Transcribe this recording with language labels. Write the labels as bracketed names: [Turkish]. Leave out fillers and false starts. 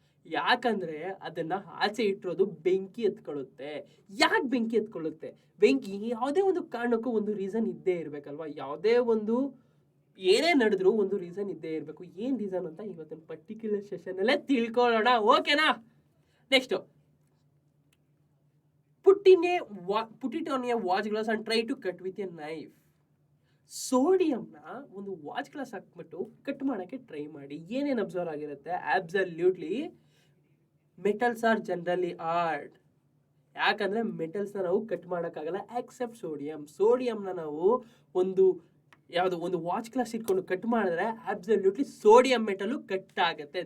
[Kannada] ಯಾಕಂದ್ರೆ ಅದನ್ನ ಆಚೆ ಇಟ್ಟಿರೋದು ಬೆಂಕಿ ಎತ್ಕೊಳ್ಳುತ್ತೆ. ಯಾಕೆ ಬೆಂಕಿ ಎತ್ಕೊಳ್ಳುತ್ತೆ? ಬೆಂಕಿ ಯಾವುದೇ ಒಂದು ಕಾರಣಕ್ಕೂ ಒಂದು ರೀಸನ್ ಇದ್ದೇ ಇರ್ಬೇಕಲ್ವಾ. ಯಾವುದೇ ಒಂದು ಏನೇ ನಡೆದ್ರು ಒಂದು ರೀಸನ್ ಇದ್ದೇ ಇರಬೇಕು. ಏನ್ ರೀಸನ್ ಅಂತ ಇವತ್ತಿನ ಪರ್ಟಿಕ್ಯುಲರ್ ಸೆಷನ್ ಅಲ್ಲೇ ತಿಳ್ಕೊಳ್ಳೋಣ, ಓಕೆನಾ. [English] Next, put it on a watch glass and try to cut with a knife. [Kannada] ಸೋಡಿಯಂನ ಒಂದು ವಾಚ್ ಗ್ಲಾಸ್ ಹಾಕ್ಬಿಟ್ಟು ಕಟ್ ಮಾಡೋಕ್ಕೆ ಟ್ರೈ ಮಾಡಿ. ಏನೇನು ಅಬ್ಸರ್ವ್ ಆಗಿರುತ್ತೆ? [English] Absolutely metals are generally hard. [Kannada] ಯಾಕಂದ್ರೆ ಮೆಟಲ್ಸ್ನ ನಾವು ಕಟ್ ಮಾಡೋಕ್ಕಾಗಲ್ಲ ಎಕ್ಸೆಪ್ಟ್ ಸೋಡಿಯಂನ ನಾವು ಒಂದು ವಾಚ್ ಗ್ಲಾಸ್ ಇಟ್ಕೊಂಡು ಕಟ್ ಮಾಡಿದ್ರೆ ಅಬ್ಸಲ್ಯೂಟ್ಲಿ ಸೋಡಿಯಂ ಮೆಟಲ್ ಕಟ್ ಆಗುತ್ತೆ.